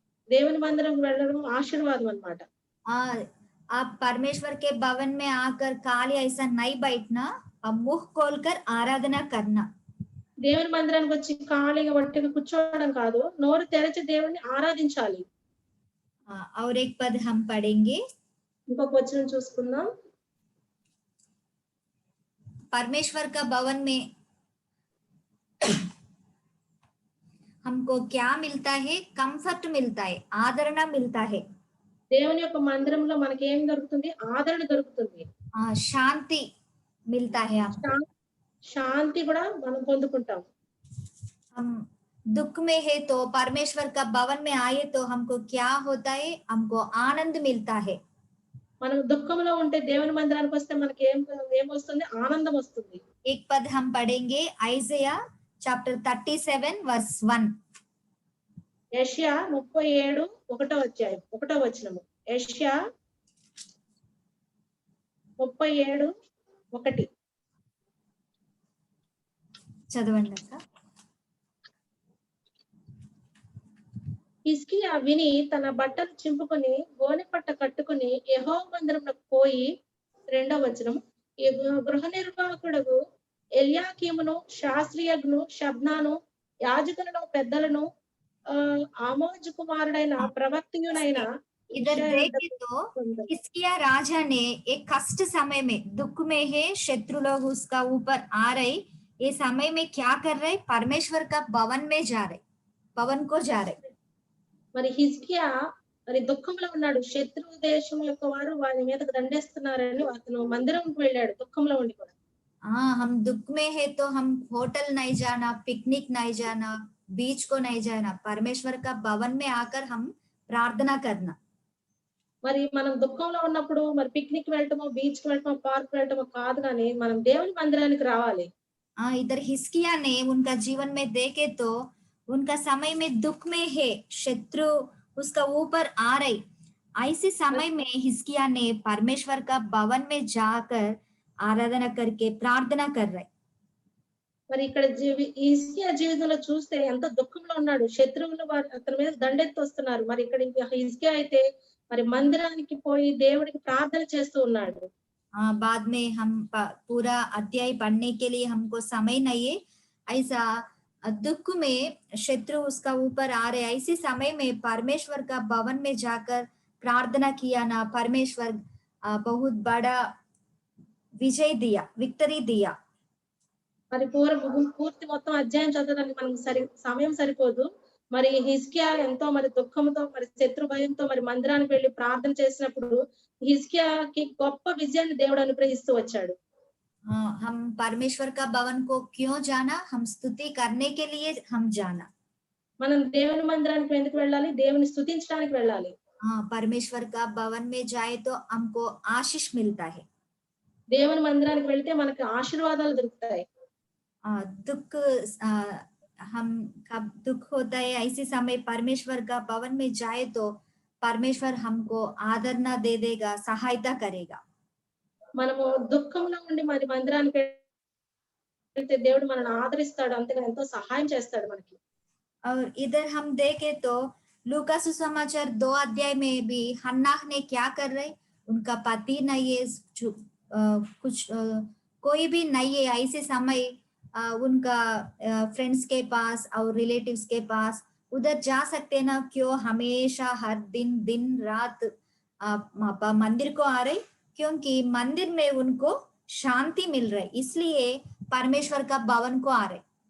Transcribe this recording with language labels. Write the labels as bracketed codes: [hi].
[te] దేవుని మందిరం వెళ్ళడం ఆశీర్వాదం అన్నమాట. [hi] आप परमेश्वर के भवन में आकर खाली ऐसा नहीं बैठना, अब मुख खोलकर आराधना करना. [te] దేవుని మందిరానికి వచ్చి ఖాళీగా వట్టిగా కూర్చోవడం కాదు, నోరు తెరచి దేవుణ్ణి ఆరాధించాలి. [hi] और एक पद हम पढ़ेंगे, [te] ఇంకొక వచనం చూసుకుందాం. [hi] परमेश्वर का भवन में हमको क्या मिलता है? कंफर्ट मिलता है, आदरण मिलता है. [te] దేవుని యొక్క మందిరంలో మనకి ఏం దొరుకుతుంది? ఆదరణ దొరుకుతుంది. [hi] శాంతి मिलता है. [te] శాంతి కూడా మనం పొందుకుంటాం. [hi] हम दुख में है तो परमेश्वर का भवन में आए तो हमको क्या होता है? हमको आनंद मिलता है. [te] మనం దుఃఖంలో ఉంటే దేవుని మందిరానికి వస్తే మనకి ఏం వస్తుంది? ఆనందం వస్తుంది. [hi] एक पद हम पढ़ेंगे [en] Isaiah chapter 37 verse 1. [te] యెషయా 37 1వ వచనము. యెషయా 37:1. చదవండి అక్క. హిజ్కియా విని తన బట్టలు చింపుకొని గోనెపట్ట కట్టుకుని యెహోవా మందిరంలోకి పోయి 2వ వచనం గృహ నిర్వాహకుడు ఎల్యాకీమును శాస్త్రియజ్ఞును షబ్నాను యాజకులను పెద్దలను ఆమోజు కుమారుడైన ప్రవక్తయునైన [hi] इधर देखे तो हिजकिय्याह राजा ने एक कष्ट समय में, दुख में है, शत्रु लोग उसका ऊपर आ रहे, ये समय में क्या कर रहे? परमेश्वर का भवन में जा रहे, भवन को जा रहे. [te] మరి హిజ్కియా మరి దుఃఖంలో ఉన్నాడు. శత్రు దేశం యొక్క వారు వారి మీదకు దండేస్తున్నారని అతను మందిరంకి వెళ్ళాడు దుఃఖంలో ఉండి కూడా. [hi] हम दुख में है तो हम होटल नहीं जाना, पिकनिक नहीं जाना, बीच को नहीं जाना, परमेश्वर का भवन में आकर हम प्रार्थना करना. [te] మరి మనం దుఃఖంలో ఉన్నప్పుడు మరి పిక్నిక్ వెళ్ళటమో, బీచ్ కి వెళ్ళటమో, పార్క్ వెళ్ళటమో కాదు, కానీ మనం దేవుని మందిరానికి రావాలి. [hi] इधर हिजकिय्याह ने उनका जीवन में देखे तो उनका समय में दुख में है, शत्रु उसका ऊपर आ रही, ऐसे समय में हिजकिय्याह ने परमेश्वर का भवन में जाकर आराधना करके प्रार्थना कर रहे. [te] మరి ఇక్కడ హిజ్కియా జీవితంలో చూస్తే ఎంత దుఃఖంలో ఉన్నాడు. శత్రువులు అతని మీద దండెత్తి వస్తున్నారు. మరి ఇక్కడ హిజ్కియా అయితే మరి మందిరానికి పోయి దేవుడికి ప్రార్థన చేస్తూ ఉన్నాడు. [hi] बाद में हम पूरा अध्याय पढ़ने के लिए हमको समय नहीं है, ऐसा दुख में शत्रु उसका ऊपर आ रहे, ऐसे समय में परमेश्वर का भवन में जाकर प्रार्थना किया ना, परमेश्वर बहुत बड़ा विजय दिया, विक्ट्री दिया। [te] మరి పూర్తి మొత్తం అధ్యాయం చదవడానికి మనకు సమయం సరిపోదు. మరి హిజ్కియా ఎంతో మరి దుఃఖంతో మరి శత్రు భయంతో మరి మందిరానికి వెళ్లి ప్రార్థన చేసినప్పుడు హిజ్కియాకి గొప్ప విజయాన్ని దేవుడు అనుగ్రహిస్తూ వచ్చాడు. [hi] हम परमेश्वर का भवन को क्यों जाना? हम स्तुति करने के लिए हम जाना. [te] మనం దేవుని మందిరానికి ఎందుకు వెళ్ళాలి? దేవుని స్తుతించడానికి వెళ్ళాలి. [hi] परमेश्वर का भवन में जाए तो हमको आशीष मिलता है. [te] దేవుని మందిరానికి వెళ్తే మనకు ఆశీర్వాదాలు దొరుకుతాయి. [hi] दुख हम कब दुख होता है ऐसे समय परमेश्वर का भवन में जाए तो परमेश्वर हमको आदरणा दे देगा, सहायता करेगा. [te] మనము దుఃఖంలో ఉండి మరి మందిరానికి వెళ్తే దేవుడు మనల్ని ఆదరిస్తాడు, అంతగా ఎంతో సహాయం చేస్తాడు మనకి. [hi] और इधर हम देखें तो लूका सुसमाचार 2 अध्याय में भी हन्नाह ने क्या कर रहे, उनका पति नहीं है, कुछ कोई भी नहीं है, ऐसे समय उनका फ्रेंड्स के पास और रिलेटिव्स के पास उधर जा सकते ना, क्यों हमेशा हर दिन दिन रात मंदिर को आ रहे, क्योंकि मंदिर में उनको शांति मिल रही, इसलिए परमेश्वर का भवन को आ रहे.